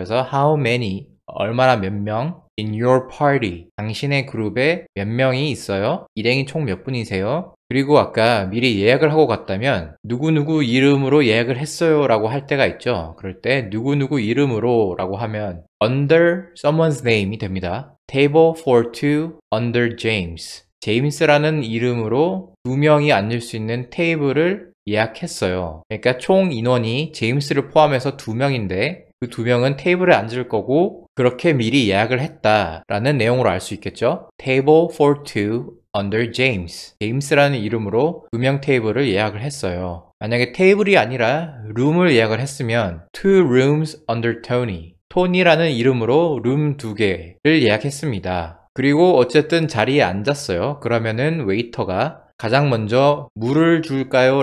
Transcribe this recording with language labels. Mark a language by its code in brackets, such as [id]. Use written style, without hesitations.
[ko] 그래서 [en] how many, [ko] 얼마나 몇 명, [en] in your party, [ko] 당신의 그룹에 몇 명이 있어요? 일행이 총 몇 분이세요? 그리고 아까 미리 예약을 하고 갔다면 누구누구 이름으로 예약을 했어요 라고 할 때가 있죠. 그럴 때 누구누구 이름으로 라고 하면 [en] under someone's name [ko] 이 됩니다. [en] Table for two under James. [ko] 제임스라는 이름으로 두 명이 앉을 수 있는 테이블을 예약했어요. 그러니까 총 인원이 제임스를 포함해서 2명인데 그 2명은 테이블에 앉을 거고 그렇게 미리 예약을 했다라는 내용으로 알 수 있겠죠. [en] Table for two under James. [ko] 제임스라는 이름으로 2명 테이블을 예약을 했어요. 만약에 테이블이 아니라 룸을 예약을 했으면 [en] two rooms under Tony. [ko] 토니라는 이름으로 룸 2개를 예약했습니다. 그리고 어쨌든 자리에 앉았어요. 그러면은 웨이터가 가장 먼저 물을 줄까요?